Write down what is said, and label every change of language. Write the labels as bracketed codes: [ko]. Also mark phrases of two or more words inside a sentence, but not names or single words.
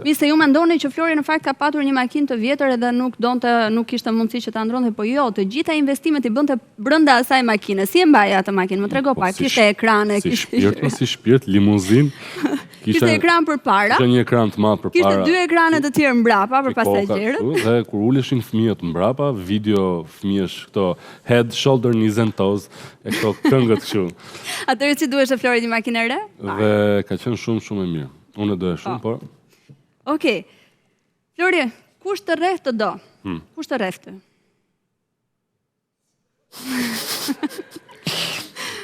[sq] Mi se ju mendoni që Flori në fakt ka patur një makinë të vjetër edhe nuk kishte mundësi që ta ndronte, po jo, të gjitha investimet i bënte brenda asaj makine. Si e mbaja atë makinë? Më trego pak. Kishte ekrane, si shpirt, limuzinë. Kishte ekran përpara. Kishte një ekran të madh përpara. Kishte 2 ekrane të tjerë mbrapa për pasagerët. Dhe kur uleshin fëmijët mbrapa, video fëmijësh këto [en] head, shoulder, knees and toes, [sq] e këto këngët kështu. Atëherë si duhesh e Flori një makinë re? Dhe ka qenë shumë e mirë. Unë e doja shumë, por. Okej. Flori, kush të rreth të do? Kush të rreth të?